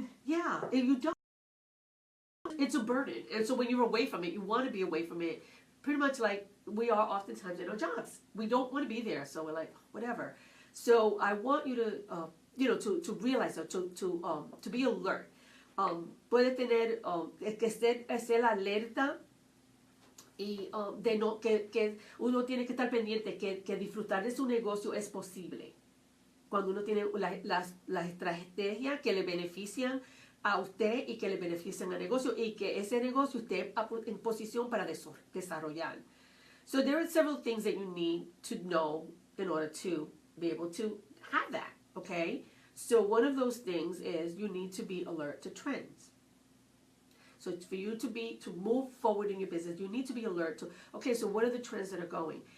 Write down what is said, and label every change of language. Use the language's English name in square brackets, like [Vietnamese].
[English] Yeah, if you don't, it's a burden. And so when you're away from it, you want to be away from it, pretty much like we are oftentimes in our jobs. We don't want to be there, so we're like, whatever. So I want you to, to realize, to be alert. [Spanish] Puede tener, que esté alerta y de no, que uno tiene que estar pendiente, que disfrutar de su negocio es posible. Cuando uno tiene las estrategias que le benefician a usted y que le benefician al negocio y que ese negocio esté en posición para desarrollar. [English] So there are several things that you need to know in order to be able to have that, okay? So one of those things is you need to be alert to trends. So for you to move forward in your business, you need to be alert to, okay, so what are the trends that are going?